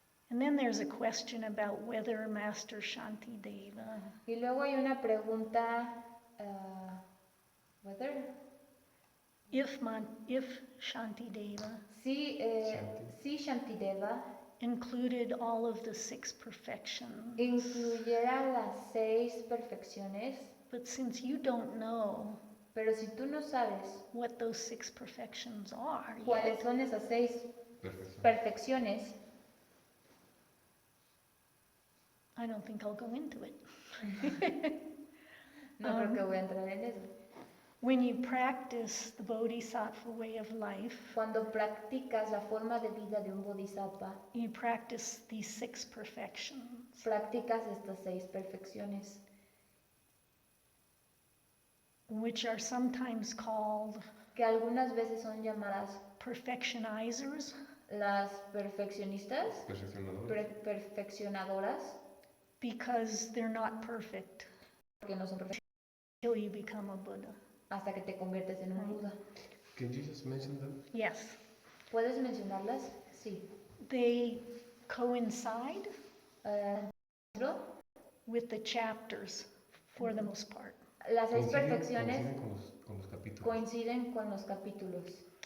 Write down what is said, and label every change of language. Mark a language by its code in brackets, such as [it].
[en] And then there's a question about whether Master Shantideva [es] Y luego hay una pregunta, [en] whether, if Shantideva [es] si Shantideva [en] included all of the 6 perfections. [es] incluyera las 6 perfecciones, [en] But since you don't know [es] pero si tú no sabes [en] what those 6 perfections are [es] cuáles [en] yet, [es] son esas 6 Perfección. perfecciones, [en] I don't think I'll go into it. [es] no creo que voy a entrar en eso. [en] When you practice the Bodhisattva way of life, [es] Cuando practicas la forma de vida de un bodhisattva, [en] you practice these 6 perfections. [es] practicas estas 6 perfecciones, [en] Which are sometimes called [es] que algunas veces son llamadas [en] perfectionizers, [es] las perfeccionistas, Perfeccionador. perfeccionadoras, [en] because they're not perfect [es] porque no son perfectas [en] until you become a Buddha. [es] hasta que te conviertes en un Buda. [en] Can you just mention them? Yes, [es] ¿Puedes mencionarlas? Sí. [en] they coincide [es] ¿Dentro? [en] with the chapters for the most part. [es] Las 6 Coinciden perfecciones con los capítulos. coinciden con los capítulos.